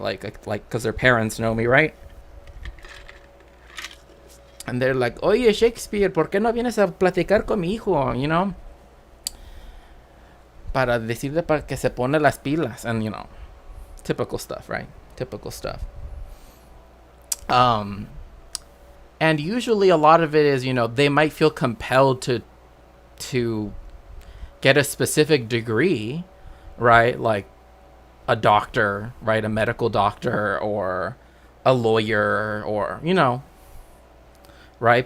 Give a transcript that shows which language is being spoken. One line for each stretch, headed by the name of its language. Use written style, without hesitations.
English: Like because their parents know me, right? And they're like,
Spanish: oye, Shakespeare, ¿por qué no vienes a platicar con mi hijo? Para decirle para que se pone las pilas.
English: And, typical stuff, right? Typical stuff. And usually a lot of it is, they might feel compelled to get a specific degree, right? Like a doctor, right? A medical doctor or a lawyer or, right?